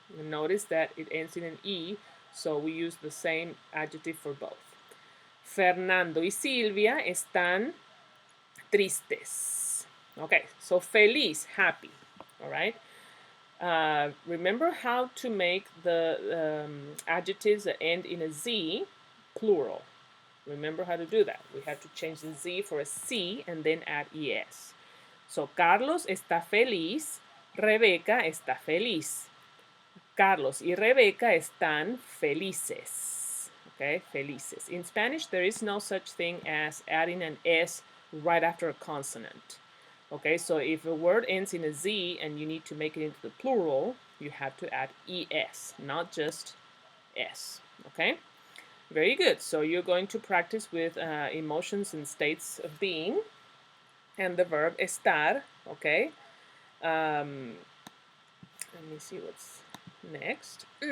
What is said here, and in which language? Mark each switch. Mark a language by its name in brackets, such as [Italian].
[English] Notice that it ends in an E, so we use the same adjective for both. [Spanish] Fernando y Silvia están tristes. [English] Okay, so feliz, happy. All right. Remember how to make the adjectives that end in a Z plural. Remember how to do that. We have to change the Z for a C and then add ES. [Spanish] So, Carlos está feliz. Rebeca está feliz. Carlos y Rebeca están felices. Okay, felices. [English] In Spanish, there is no such thing as adding an S right after a consonant. Okay, so if a word ends in a Z and you need to make it into the plural, you have to add ES, not just S. Okay, very good. So you're going to practice with emotions and states of being and the verb estar. Okay, let me see what's Next.